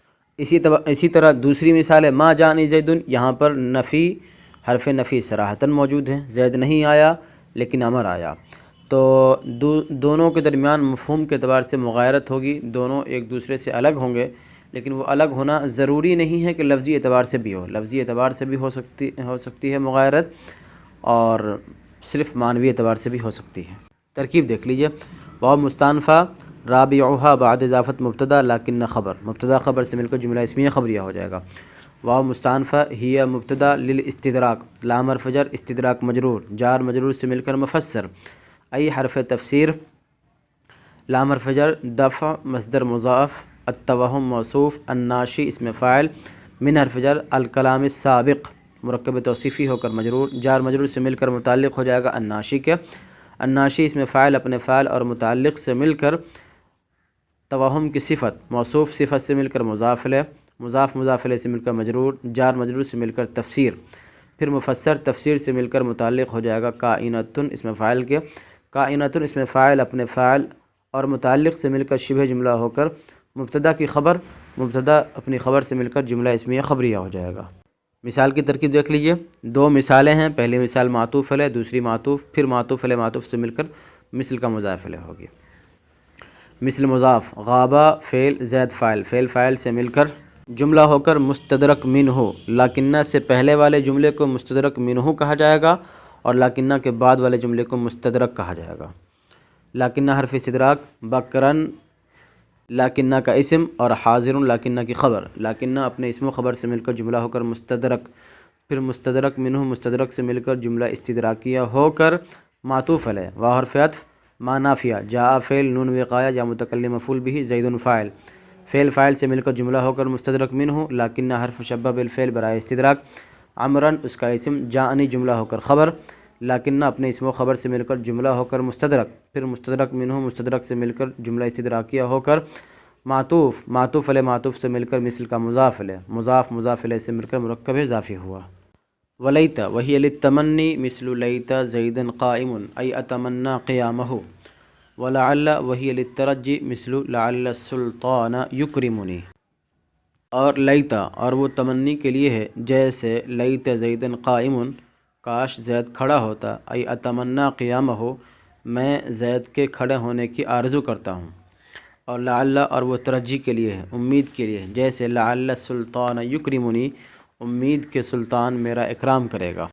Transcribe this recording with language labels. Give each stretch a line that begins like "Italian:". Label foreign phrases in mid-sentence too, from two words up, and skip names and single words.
Urdu: اسی طرح دوسری مثال ہے
Arabic: ما جانی زید،
Urdu: یہاں پر نفی حرف نفی صراحتاً موجود ہے، زید نہیں آیا لیکن عمر آیا، تو دونوں کے درمیان مفہوم کے اعتبار سے مغایرت ہوگی، دونوں ایک دوسرے سے الگ ہوں گے، لیکن وہ الگ ہونا ضروری نہیں ہے کہ لفظی اعتبار سے بھی ہو، لفظی اعتبار سے بھی ہو سکتی ہے مغایرت، اور صرف معنوی اعتبار سے بھی ہو سکتی ہے۔ ترکیب دیکھ لیجئے، واو مستانفہ رابعها بعد اضافت مبتدا لیکن خبر، مبتدا خبر سے مل کر جملہ اسمیہ خبریہ ہو جائے گا۔ واو مستانفہ ہی مبتدا للاستدراک، لام حرف جر استدراک مجرور، جار مجرور سے مل کر مفسر، ای حرف تفسیر، لام حرف جر دفع مصدر مضاف، التوہم موصوف، الناشی اسم فاعل، من حرف جر
Arabic: الکلام السابق
Urdu: مرکب توصیفی ہو کر مجرور، جار مجرور سے مل کر متعلق ہو جائے گا الناشی کے، الناشی اسم فاعل اپنے فاعل اور متعلق سے مل کر توہم کی صفت، موصوف صفت سے مل کر مضاف الیہ، مضاف مضاف الیہ سے مل کر مجرور، جار مجرور سے مل کر تفسیر، پھر مفسر تفسیر سے مل کر متعلق ہو جائے گا کائنۃ اسم فاعل کے، کائنۃ اسم فاعل اپنے فاعل اور متعلق سے مل کر شبہ جملہ ہو کر مبتدا کی خبر، مبتدا اپنی خبر سے مل کر جملہ اسمیہ خبریہ ہو جائے گا۔ مثال کی ترکیب دیکھ لیجئے، دو مثالیں ہیں، پہلی مثال معطوف علیہ، دوسری معطوف، پھر معطوف علیہ معطوف سے مل کر مثل کا مضاف علیہ ہوگی۔ مثل مضاف غابہ فعل زید فاعل، فعل فاعل سے مل کر جملہ ہو کر مستدرک منہ، لاکنہ سے پہلے والے جملے کو مستدرک منہ کہا جائے گا اور لاکنہ کے بعد والے جملے کو مستدرک کہا جائے گا۔ لاکنہ حرف استدراک، بکرن لاکنہ کا اسم اور حاضر لاکنہ کی خبر، لاکنہ اپنے اسم و خبر سے مل کر جملہ ہو کر مستدرک، پھر مستدرک منہ مستدرک سے مل کر جملہ استدراکیہ ہو کر معطوف علیہ، واو حرف عطف، ما نافیہ، جاء فعل نون وقایہ یا متکلم مفعول به، زید فاعل، فعل فاعل سے مل کر جملہ ہو کر مستدرک منہ، لاکنہ حرف مشبہ بالفعل برائے استدراک، عمرن اس کا اسم، جاءنی جملہ ہو کر خبر، لاکنہ اپنے اسم و خبر سے مل کر جملہ ہو کر مستدرک، پھر مستدرک منہ مستدرک سے مل کر جملہ استدراکیہ ہو کر معطوف، معطوف علیہ معطوف سے مل کر مثل کا مضاف علیہ، مضاف مضاف علیہ سے مل کر مرکب اضافی ہوا۔
Arabic: ولیت وہی للتمنی مثل لیت زید قائم ای اتمنى قیامہ، ولعل وہی للترجی مثل لعل السلطان یکرمنی۔
Urdu: اور لیتا اور وہ تمنی کے لیے ہے جیسے
Arabic: لیت زید قائم،
Urdu: کاش زید کھڑا ہوتا،
Arabic: ای اتمنى قیامہ
Urdu: میں زید کے کھڑے ہونے کی آرزو کرتا ہوں، اور لعل اور وہ ترجی کے لیے ہے، امید کے لیے، جیسے
Arabic: لعل السلطان یکرمنی
Urdu: امید کہ سلطان میرا اکرام کرے گا۔